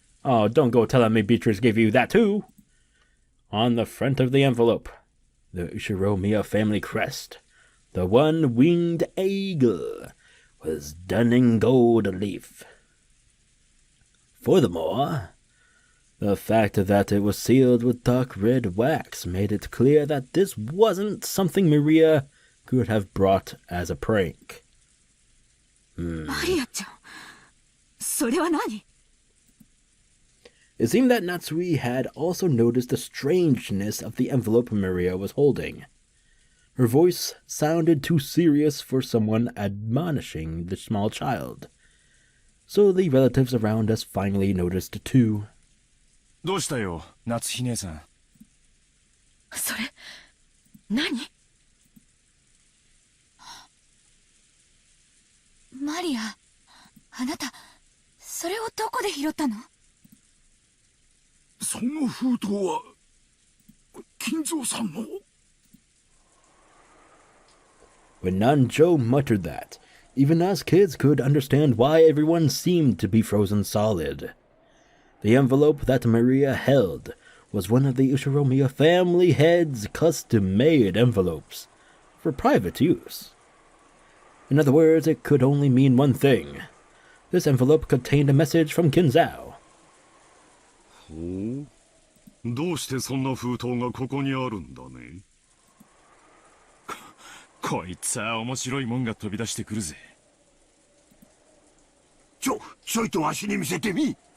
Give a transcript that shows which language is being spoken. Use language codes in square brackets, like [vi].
[en] Oh, don't go telling me Beatrice gave you that too. On the front of the envelope, the Ushiromiya family crest, the one-winged eagle, was done in gold leaf. Furthermore, the fact that it was sealed with dark red wax made it clear that this wasn't something Maria could have brought as a prank. [ja] マリアちゃん、それは何? [en] It seemed that Natsui had also noticed the strangeness of the envelope Maria was holding. Her voice sounded too serious for someone admonishing the small child. So the relatives around us finally noticed too. [ja] どうしたよ、夏日姉さん。それ、何? マリア、あなた、それをどこで拾ったの? その封筒は金蔵さんの。 [en] When Nanjo muttered that, even us kids could understand why everyone seemed to be frozen solid. The envelope that Maria held was one of the Ushiromiya family head's custom-made envelopes for private use. In other words, it could only mean one thing. This envelope contained a message from Kinzo. [ja] ほう、どうしてそんな封筒がここにあるんだね。こいつは面白いもんが飛び出してくるぜ。ちょいとわしに見せてみ。